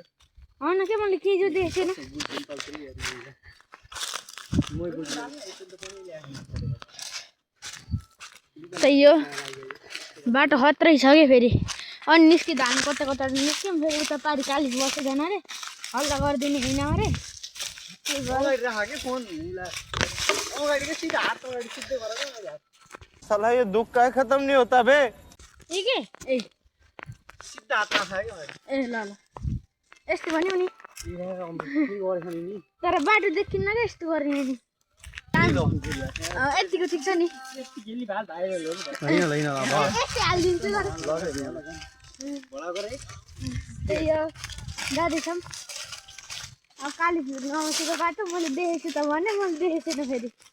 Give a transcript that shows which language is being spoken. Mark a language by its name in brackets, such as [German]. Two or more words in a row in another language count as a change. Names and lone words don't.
[Nepali] हैन के मैले के जो देखेन त्यही हो बाटो खत्रै छ के फेरि अनि निस्किँदा हामी कता कता निस्क्यौँ फेरि उता पारि कालिज बसेदैन अरे हल्ला गरिदिनु होइन अरे [Hindi] साला ये दुख का खत्म नहीं होता बे [Nepali] ए के ए सीधा हातमा छ के ए ल ल यस्तो भन्यो नि तर बाटो देखिन्न क्या यस्तो गर्ने नि यतिको ठिक छ नि यस्तै हालिदिन्छु त्यही हो जाँदैछौँ अब काली झुर्नु आउँछको बाटो मैले देखेको छु त भने मैले देखेको छैन फेरि